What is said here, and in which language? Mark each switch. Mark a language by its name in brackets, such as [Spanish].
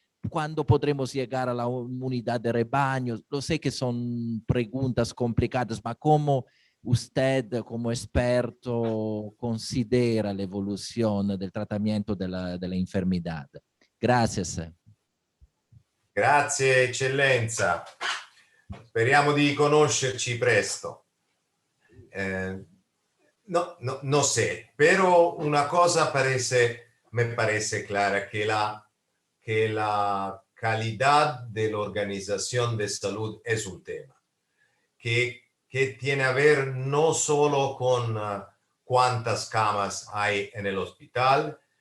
[Spanish] ¿Cuándo podremos llegar a la inmunidad de rebaño? Lo sé que son preguntas complicadas, pero ¿cómo usted, como experto, considera la evolución del tratamiento de la enfermedad? Gracias. [Italian] Grazie, eccellenza. Speriamo di conoscerci presto. [Spanish] No sé, pero una cosa me parece clara, que la calidad de la organización de salud es un tema que tiene a ver no solo con cuántas camas hay en el hospital,